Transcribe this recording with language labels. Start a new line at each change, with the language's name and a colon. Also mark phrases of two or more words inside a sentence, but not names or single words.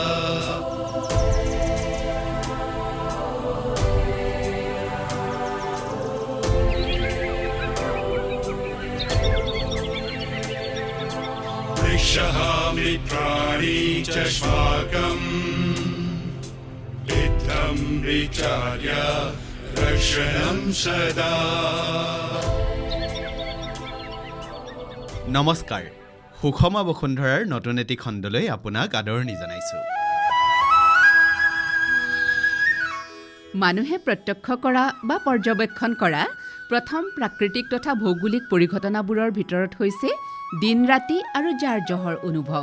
Sanskrit: वृक्षः मित्राणि च श्वाकम् इत्थं विचार्य रक्षणं सदा।
Assamese: নমস্কাৰ, সুষমা বসুন্ধৰাৰ নতুন এটি খণ্ডলৈ আপোনাক আদৰণি জনাইছোঁ। মানুহে প্ৰত্যক্ষ কৰা বা পৰ্যবেক্ষণ কৰা প্ৰথম প্ৰাকৃতিক তথা ভৌগোলিক পৰিঘটনাবোৰৰ ভিতৰত হৈছে দিন ৰাতি আৰু জাৰ জহৰ অনুভৱ।